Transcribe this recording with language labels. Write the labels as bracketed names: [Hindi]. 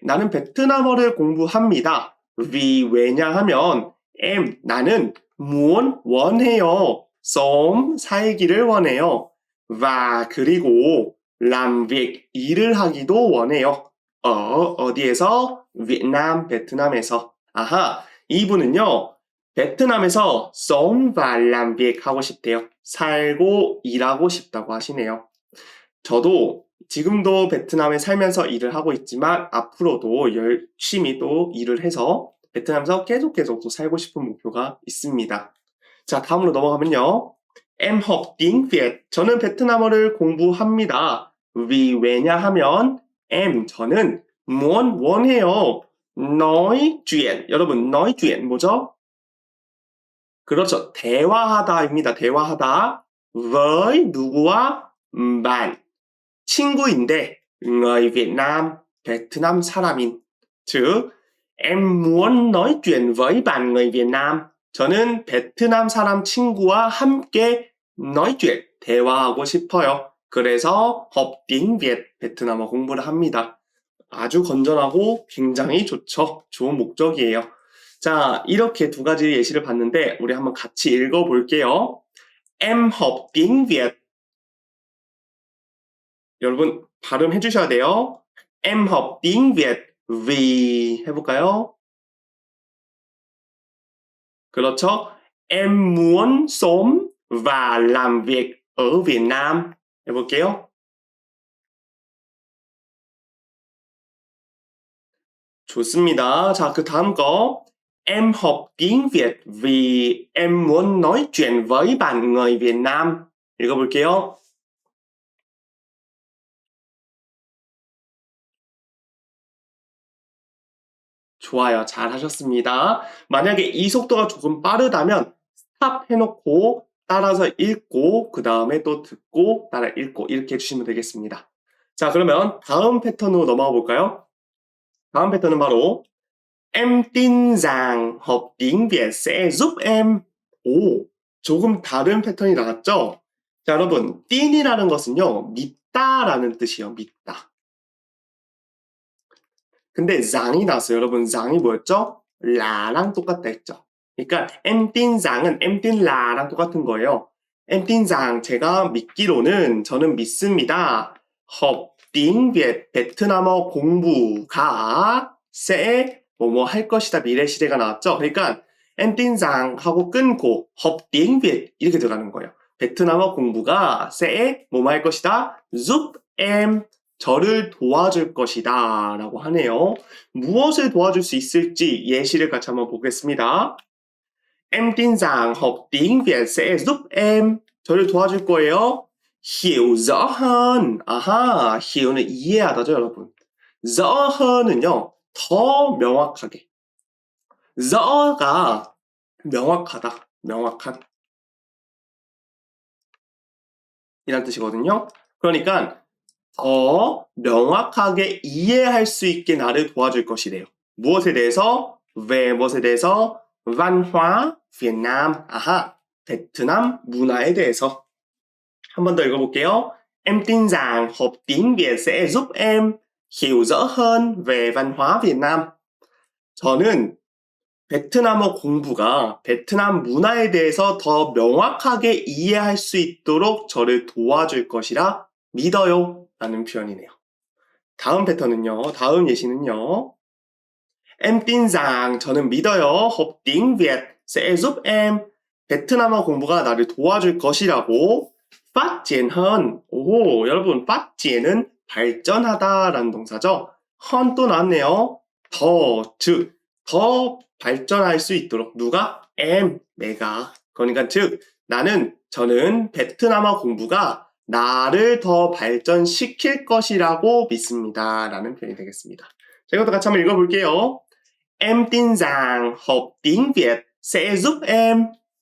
[Korean] 나는 베트남어를 공부합니다. vì, 왜냐하면 em, 나는 muốn, 원해요. sống, 살기를 원해요. và, 그리고 làm việc, 일을 하기도 원해요. 어디에서? Vietnam, 베트남에서. 아하, 이분은요. 베트남에서 [Vietnamese] sống và làm việc [Korean] 하고 싶대요. 살고 일하고 싶다고 하시네요. 저도 지금도 베트남에 살면서 일을 하고 있지만 앞으로도 열심히 또 일을 해서 베트남에서 계속 또 살고 싶은 목표가 있습니다. 자, 다음으로 넘어가면요. [Vietnamese] Em học tiếng Việt. [Korean] 저는 베트남어를 공부합니다. vì, 왜냐하면 em, 저는 muốn, 원해요. [Vietnamese] nói chuyện. 여러분, nói chuyện [Korean] 뭐죠? 그렇죠. 대화하다입니다. 대화하다. với, 누구와? bạn. 친구인데 người Việt Nam, 베트남 사람인. [Vietnamese] 즉, em muốn nói chuyện với bạn người Việt Nam. [Korean] 저는 베트남 사람 친구와 함께 nói chuyện, 대화하고 싶어요. 그래서 [Vietnamese] học tiếng Việt, [Korean] 베트남어 공부를 합니다. 아주 건전하고 굉장히 좋죠. 좋은 목적이에요. 자, 이렇게 두 가지 예시를 봤는데 우리 한번 같이 읽어볼게요. [Vietnamese] Em học tiếng Việt. [Korean] 여러분 발음해 주셔야 돼요. [Vietnamese] Em học tiếng Việt vì [Korean] 해볼까요? 그렇죠? [Vietnamese] Em muốn sống và làm việc ở Việt Nam. [Korean] 해볼게요. 좋습니다. 자, 그 다음 거. [Vietnamese] Em học tiếng Việt vì em muốn nói chuyện với bạn người Việt Nam. [Korean] 읽어볼게요. 좋아요. 잘 하셨습니다. 만약에 이 속도가 조금 빠르다면 스탑 해놓고 따라서 읽고 그 다음에 또 듣고 따라 읽고 이렇게 해주시면 되겠습니다. 자, 그러면 다음 패턴으로 넘어가 볼까요? 다음 패턴은 바로 [Vietnamese] Em tin rằng học tiếng Việt sẽ giúp em. [Korean] 오, 조금 다른 패턴이 나왔죠? 자, 여러분, 틴이라는 것은요, 믿다라는 뜻이에요. 믿다. 근데 장이 나왔어요. 여러분, 장이 뭐였죠? 라랑 똑같다 했죠. [Vietnamese] 그러니까 em tin rằng 은 em tin la랑 [Korean] 똑같은 거예요. [Vietnamese] em tin rằng [Korean] 제가 믿기로는 저는 믿습니다. [Vietnamese] học tiếng Việt [Korean] 베트남어 공부가 sẽ 뭐뭐 할 것이다 미래 시제가 나왔죠. 그러니까 [Vietnamese] em tin rằng [Korean] 하고 끊고 [Vietnamese] học tiếng Việt [Korean] 이렇게 들어가는 거예요. 베트남어 공부가 sẽ 뭐뭐 할 것이다 giúp em 저를 도와줄 것이다 라고 하네요. 무엇을 도와줄 수 있을지 예시를 같이 한번 보겠습니다. [Vietnamese] Em tin rằng học tiếng Việt sẽ giúp em [Korean] 저를 도와줄 거예요. [Vietnamese] hiểu rõ hơn. [Korean] 아하, hiểu 는 이해하다죠, 여러분. rõ hơn 은요, 더 명확하게. rõ 가 명확하다, 명확한 이란 뜻이거든요. 그러니까 더 명확하게 이해할 수 있게 나를 도와줄 것이래요. 무엇에 대해서? về 무엇에 대해서? văn hóa Việt Nam. 아하, 베트남 문화에 대해서. 한 번 더 읽어볼게요. [Vietnamese] Em tin rằng học tiếng Việt sẽ giúp em hiểu rõ hơn về văn hóa Việt Nam. [Korean] 저는 베트남어 공부가 베트남 문화에 대해서 더 명확하게 이해할 수 있도록 저를 도와줄 것이라 믿어요. 라는 표현이네요. 다음 패턴은요. 다음 예시는요. [Vietnamese] Em tin rằng [Korean] 저는 믿어요. [Vietnamese] học tiếng Việt sẽ giúp em [Korean] 베트남어 공부가 나를 도와줄 것이라고 [Vietnamese] phát triển hơn. [Korean] 오, 여러분 phát triển 은 발전하다라는 동사죠. hơn 또 나왔네요. 더, 즉, 더 발전할 수 있도록 누가? em, 내가. 그러니까 즉 저는 베트남어 공부가 나를 더 발전시킬 것이라고 믿습니다. 라는 표현이 되겠습니다. 자, 이것도 같이 한번 읽어볼게요. [Vietnamese] Em tin rằng học tiếng Việt sẽ giúp em.